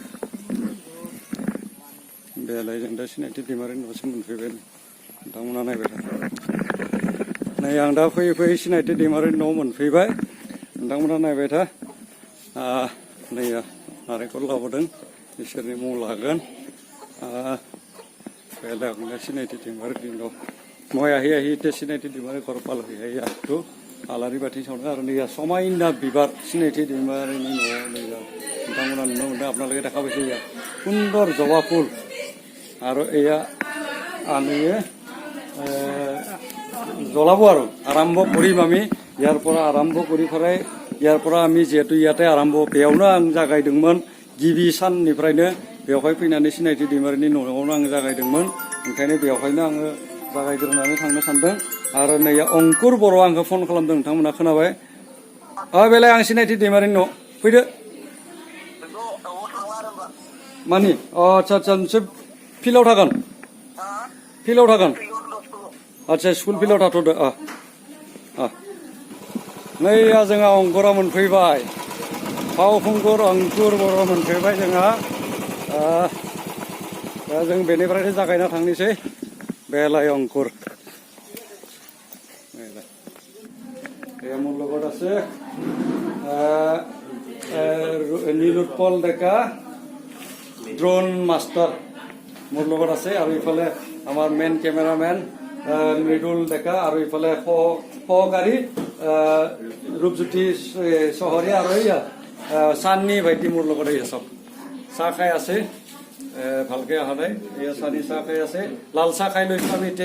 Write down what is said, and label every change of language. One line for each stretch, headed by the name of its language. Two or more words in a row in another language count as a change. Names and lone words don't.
Bodo: बेलाय जों दा सिनायथि दैमारिनि न'आवसो मोनफैबाय नोंथांमोना नायबाय था नै आं दा फैयै फैयै सिनायथि दैमारिनि न'आव मोनफैबाय नोंथांमोना नायबाय था नैया नारेंखल लाबोदों इसोरनि मुं लागोन बेलाय आं दा सिनायथि दैमारिनि न'
Assamese: মই আহি এতিয়া চিনাইথি
Bodo: दैमारि
Assamese: ঘৰ পালোহি
Bodo: आरो आलारि बाथि सावदों आरो नैया समायना बिबार सिनायथि दैमारिनि न'आव नैया नोंथांमोना नुनो मोनदों
Assamese: আপোনালোকে দেখা পাইছে
Bodo: इया सुंदर जबा फुल आरो एया आनैये
Assamese: জ্বলাব আৰু আৰম্ভ কৰিম আমি ইয়াৰ পৰা আৰম্ভ কৰি ফেলাই ইয়াৰ পৰা আমি যেহেতু ইয়াতে আৰম্ভ
Bodo: বেयावनो आं जागायदोंमोन गिबि साननिफ्रायनो बेवहाय फैनानै सिनायथि दैमारिनि न'आवनो आं जागायदोंमोन ओंखायनो बेवहायनो आङो जागायग्रोनानै थांनो सानदों आरो नैया अंकुर बर' आंखौ फन खालामदों नोंथांमोना खोनाबाय बेलाय आं सिनायथि दैमारिनि न' फैदो मानि आच्छा आच्छा नोंसोर फिल्डआव थागोन आच्छा स्कुल फिल्डआव थाथ'दो नैया जोंहा अंकुरा मोनफैबाय फावखुंगुर अंकुर बर' मोनफैबाय जोंहा दा जों बेनिफ्रायनो जागायना थांनोसै बेलाय अंकुर
Assamese: মোৰ লগত আছে নীলোৎপল ডেকা ড্ৰোন মাষ্টাৰ মোৰ লগত আছে আৰু ইফালে আমাৰ মেইন কেমেৰামেন মৃদুল ডেকা আৰু ইফালে সহকাৰী ৰূপজ্যোতি চহৰীয়া আৰু এয়া চান্নি ভাইটি মোৰ লগত এই চব চাহ খাই আছে ভালকে অহা নাই এয়া চানি চাহ খাই আছে লাল চাহ খাই লৈছো আমি এতিয়া